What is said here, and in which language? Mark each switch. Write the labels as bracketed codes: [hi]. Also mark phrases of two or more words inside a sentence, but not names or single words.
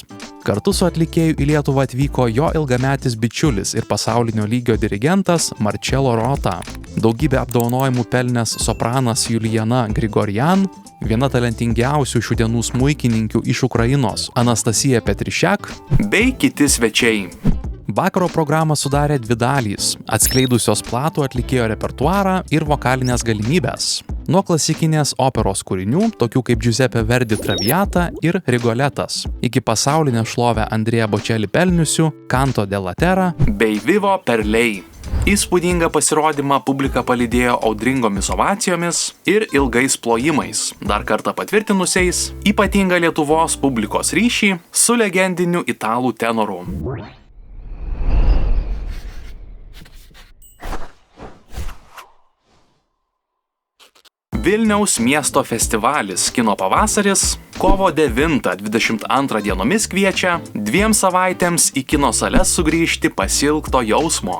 [lt] Kartu su atlikėju į Lietuvą atvyko jo ilgametis bičiulis ir pasaulinio lygio dirigentas Marcello Rota, daugybę apdovanojimų pelnęs sopranas Julijana Grigorian, viena talentingiausių šių dienų smuikininkių iš Ukrainos Anastasija Petrišiak bei kiti svečiai. Vakaro programą sudarė dvi dalys, atskleidusios platų atlikėjo repertuarą ir vokalinės galimybės. Nuo klasikinės operos kūrinių, tokių kaip Giuseppe Verdi Traviata ir Rigoletas, iki pasaulinę šlovę Andrea Bocelli pelniusių Canto della Terra bei Vivo per lei. Įspūdingą pasirodymą publika palydėjo audringomis ovacijomis ir ilgais plojimais, dar kartą patvirtinusiais ypatingą Lietuvos publikos ryšį su legendiniu italų tenoru. Vilniaus miesto festivalis Kino pavasaris kovo 9-22 dienomis kviečia 2 savaitėms į kino sales sugrįžti pasiilgto jausmo.